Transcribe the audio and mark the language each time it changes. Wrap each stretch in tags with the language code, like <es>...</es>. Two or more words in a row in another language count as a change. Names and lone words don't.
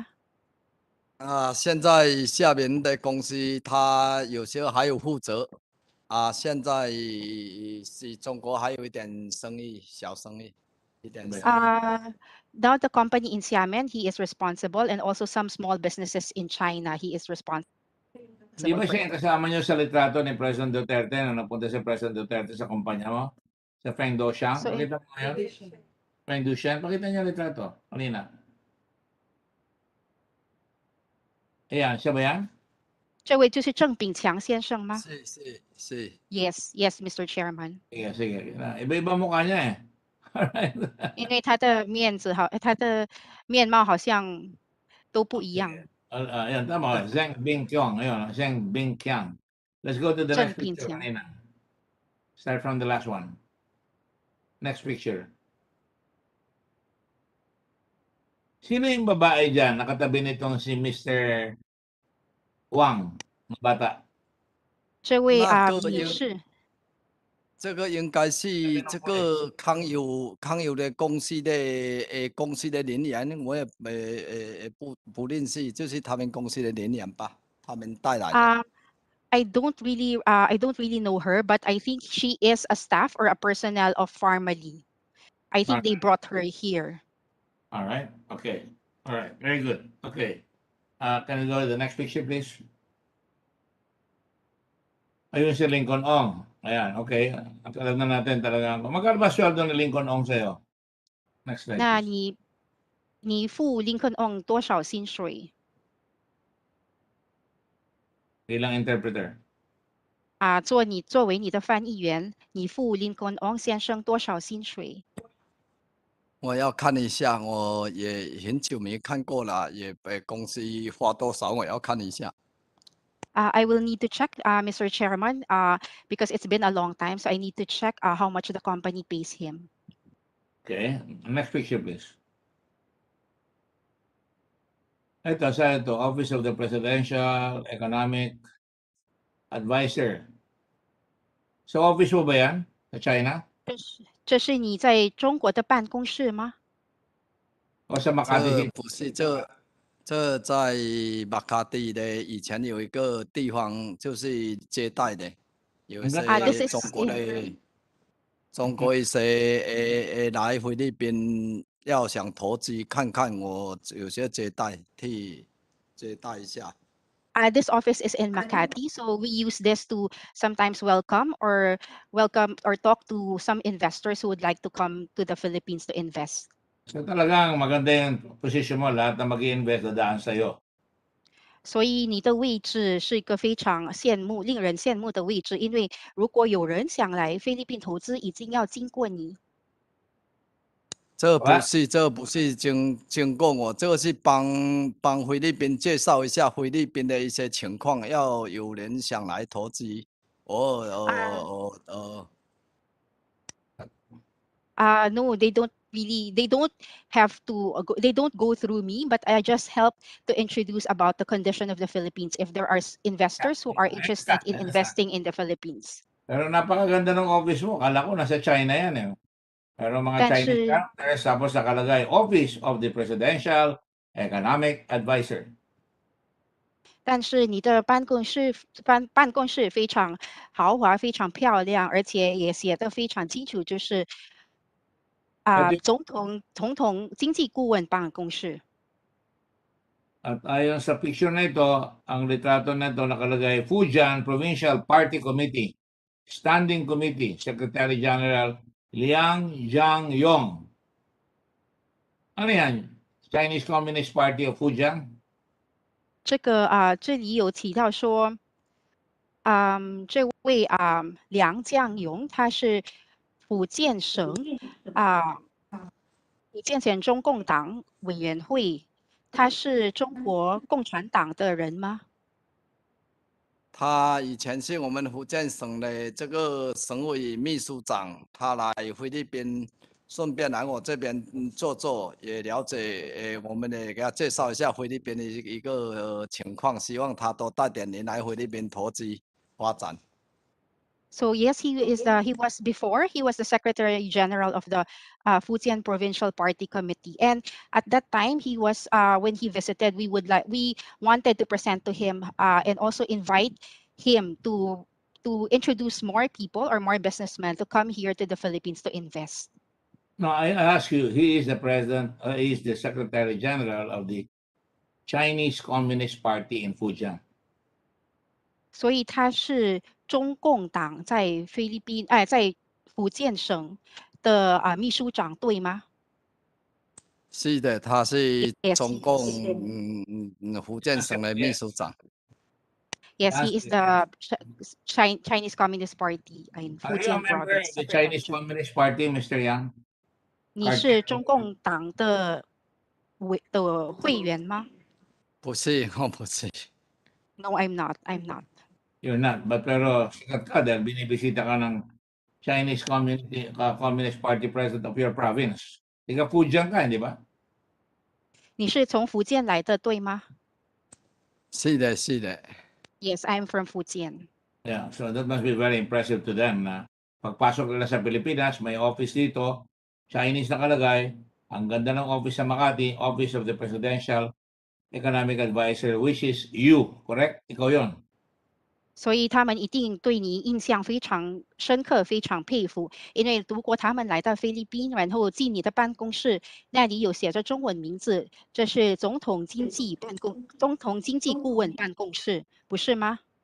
<zh>现在下面的公司他有些还有负责，现在是中国还有一点生意，小生意，一点。</zh> <en>Now the company in Xiamen, he is responsible, and also some small businesses in China, he is responsible.</en> <tl>Di ba siya kasama niyo sa litrato ni President Duterte na napunta si President Duterte sa kumpanya mo? Sa Feng Doxiang? Pakita mo ngayon? Feng Doxiang? Pakita niyo litrato. Kanina. Ayan, siya ba yan?</tl> <zh>这位就是郑炳强先生吗？是。</zh> <en>Yes, Mr. Chairman.</en> <tl>Sige. Iba-iba mukha niya eh.</tl> <zh>因为他的面貌好像都不一样。</zh> <tl>Ayan, tama. Zheng Bingqiang. Ayun, Zheng Bingqiang.</tl> <en>Let's go to the next picture kanina. Start from the last one. Next picture.</en> <tl>Sino yung babae dyan? Nakatabi nitong si Mr. Wang, bata.</tl> <zh>这位女士这个应该是这个康有的公司的人员，我也不认识，就是他们公司的人员吧，他们带来的。</zh> <en>I don't really know her, but I think she is a staff or a personnel of Pharmaly. I think they brought her here. All right. Okay. All right. Very good. Okay. Can we go to the next picture, please?</en> <tl>Ayun si Lincoln Ong. Ayan, okay. Alam na natin talaga. Magkano ba sweldo ni Lincoln Ong sa'yo?</tl> <en>Next slide,</en> <zh>那</zh> <en>please.</en> <zh>你付林肯 on 多少薪水？</zh> <tl>Bilang interpreter.</tl> <zh>作为你的翻译员，你付林肯 on 先生多少薪水？我要看一下，我也很久没看过了，也公司花多少，我要看一下。</zh> <en>I will need to check, Mr. Chairman, because it's been a long time, so I need to check how much the company pays him. Okay. Next picture, please.</en> <tl>Ito, sa ito, Office of the Presidential Economic Advisor. Sa office mo ba yan? Sa China?</tl> <zh>这是你在中国的办公室吗？</zh> <tl>O sa Makati?</tl> <zh>这不是这在马卡蒂的以前有一个地方就是接待的，有一些中国一些来菲律宾要想投资看看，我有些接待一下。</zh> <en>This office is in Makati, so we use this to sometimes welcome or talk to some investors who would like to come to the Philippines to invest.</en> <tl>So talagang maganda yung position mo, lahat na mag-i-invest dadaan sa'yo.</tl> <zh>所以你的位置是一个非常令人羡慕的位置，因为如果有人想来菲律宾投资，一定要经过你。这不是经过我，这个是帮菲律宾介绍一下菲律宾的一些情况，要有人想来投资。</zh> <en>No, they don't go through me, but I just help to introduce about the condition of the Philippines if there are investors who are interested in investing in the Philippines.</en> <tl>Pero napakaganda ng office mo. Kala ko nasa China yan eh. Pero mga</tl> <en>Chinese characters,</en> <tl>tapos nakalagay Office of the Presidential Economic Advisor. 但是你的办公室非常豪华，非常漂亮，而且也写得非常清楚，就是总统经济顾问办公室。 At ayon sa picture na ito, ang litrato na ito nakalagay Fujian Provincial Party Committee, Standing Committee, Secretary General Liang Jiangyong. Ano yan? Chinese Communist Party of Fujian?</tl> <zh>这里有提到说，这位梁将勇他是福建省中共党委员会，他是中国共产党的人吗？他以前是我们福建省的这个省委秘书长，他来菲律宾，顺便来我这边坐，也了解我们也给他介绍一下菲律宾的一个情况，希望他多带点人来菲律宾投资发展。</zh> <en>So yes, he was the Secretary General of the Fujian Provincial Party Committee, and at that time he was when he visited, we wanted to present to him and also invite him to introduce more people or more businessmen to come here to the Philippines to invest. No, I ask you, he is the president, he is the Secretary General of the Chinese Communist Party in Fujian.</en> <zh>所以他是中共党在在福建省的秘书长，对吗？是的，他是中共福建省的秘书长。</zh> <en>Yes, he is the Chinese Communist Party in Fujian Province. The Chinese Communist Party, Mr. Yang?</en> <zh>你是中共党的会员吗？不是，我不是。</zh> <en>No, I'm not. I'm not. You're not, but</en> <tl>pero sikat ka dahil binibisita ka ng Chinese Communist Party</tl> <en>President of your province.</en> <tl>Ika Fujian ka, di ba?</tl> <zh>你是从福建来的，对吗？是的，是的。</zh> <en>Yes, I'm from Fujian. Yeah, so that must be very impressive to them</en> <tl>na pagpasok nila sa Pilipinas, may office dito, Chinese nakalagay, ang ganda ng office sa Makati,</tl> <en>Office of the Presidential Economic Advisor, which is you, correct?</en> <tl>Ikaw yon.</tl> <zh>所以他们一定对你印象非常深刻，非常佩服。因为如果他们来到菲律宾，然后进你的办公室，那里有写着中文名字，这是总统经济顾问办公室，不是吗？</zh>